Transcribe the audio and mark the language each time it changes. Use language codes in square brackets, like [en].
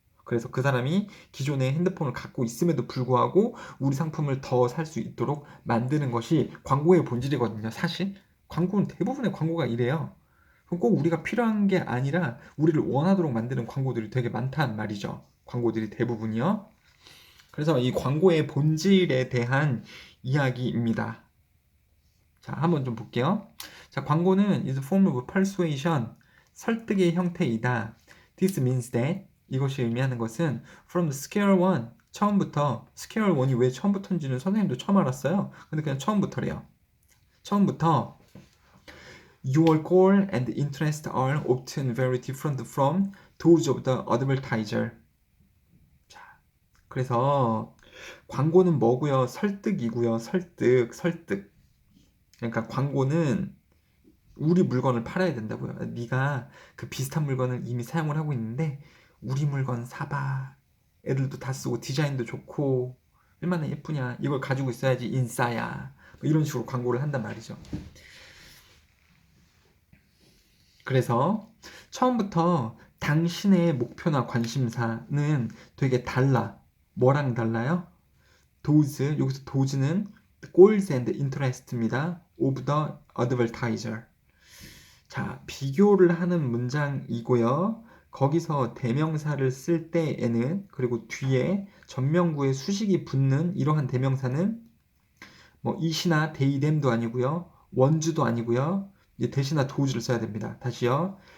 [ko] 그래서 그 사람이 기존에 핸드폰을 갖고 있음에도 불구하고 우리 상품을 더 살 수 있도록 만드는 것이 광고의 본질이거든요. 사실 광고는 대부분의 광고가 이래요. 꼭 우리가 필요한 게 아니라 우리를 원하도록 만드는 광고들이 되게 많단 말이죠. 광고들이 대부분이요. 그래서 이 광고의 본질에 대한 이야기입니다. 자, 한번 좀 볼게요. 자, 광고는 [en] is a form of persuasion, [ko] 설득의 형태이다. [en] This means that, [ko] 이것이 의미하는 것은 [en] from the scale one, [ko] 처음부터, scale one이 왜 처음부터인지는 선생님도 처음 알았어요. 근데 그냥 처음부터래요. 처음부터 [en] your goal and interest are often very different from those of the advertiser. [ko] 자, 그래서 광고는 뭐고요? 설득이고요. 설득. 그러니까 광고는 우리 물건을 팔아야 된다고요. 네가 그 비슷한 물건을 이미 사용을 하고 있는데 우리 물건 사봐. 애들도 다 쓰고 디자인도 좋고 얼마나 예쁘냐. 이걸 가지고 있어야지 인싸야. 뭐 이런 식으로 광고를 한단 말이죠. 그래서 처음부터 당신의 목표나 관심사는 되게 달라. 뭐랑 달라요? [en] those, [ko] 여기서 [en] those는 goals and interest입니다. of the advertiser. [ko] 자, 비교를 하는 문장이고요. 거기서 대명사를 쓸 때에는 그리고 뒤에 전명구에 수식이 붙는 이러한 대명사는 뭐 it이나 they, them도 아니고요. 원주도 아니고요. 이제 대신에 does를 써야 됩니다. 다시요.